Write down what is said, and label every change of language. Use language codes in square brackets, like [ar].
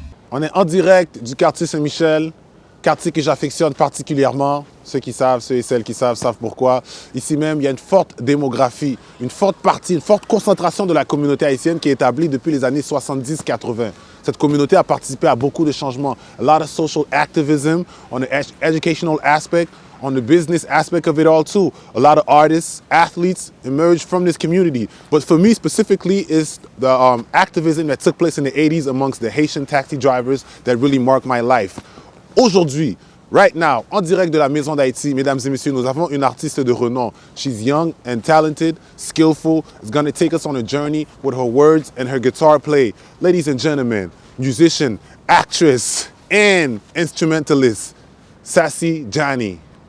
[fr] On est en direct du quartier Saint-Michel, quartier que j'affectionne particulièrement. Ceux qui savent, ceux et celles qui savent pourquoi. Ici même, il y a une forte démographie, une forte concentration de la communauté haïtienne qui est établie depuis les années 70-80. Cette communauté a participé à beaucoup de changements. [en] A lot of social activism on the educational aspect, on the business aspect of it all too. A lot of artists, athletes emerged from this community. But for me specifically, it's the activism that took place in the 80s amongst the Haitian taxi drivers that really marked my life. [fr] Aujourd'hui, right now, en direct de la Maison d'Haïti, mesdames et messieurs, nous avons une artiste de renom. [en] She's young and talented, skillful. It's going to take us on a journey with her words and her guitar play. Ladies and gentlemen, musician, actress, and instrumentalist, Sassy Johnny.